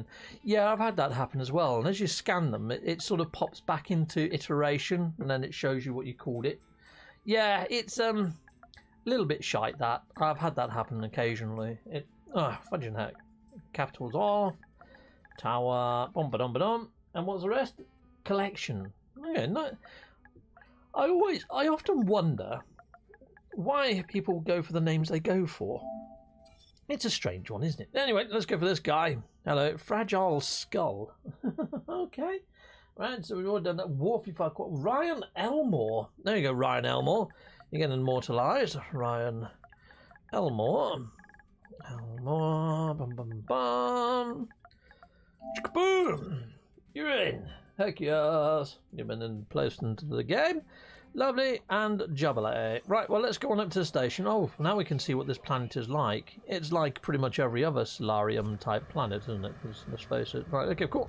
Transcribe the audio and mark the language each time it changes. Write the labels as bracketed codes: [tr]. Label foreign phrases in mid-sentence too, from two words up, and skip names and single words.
[en] Yeah, I've had that happen as well. And as you scan them, it sort of pops back into iteration and then it shows you what you called it. Yeah, it's a little bit shite that. I've had that happen occasionally. Fudging heck. Capitals off, tower, bom ba dum ba dum, and what's the rest? Collection. Yeah, no. I often wonder why people go for the names they go for. It's a strange one, isn't it? Anyway, let's go for this guy. Hello, Fragile Skull. Okay, right. So we've already done that. Warfy Farquhar. Ryan Elmore. There you go, Ryan Elmore. You're getting immortalised, Ryan Elmore. Elmore, bum bum bum. Boom! You're in. Heck yes. You've been placed into the game. Lovely, and jubilee. Right, well, let's go on up to the station. Oh, now we can see what this planet is like. It's like pretty much every other Solarium-type planet, isn't it? Let's face it. Right, okay, cool.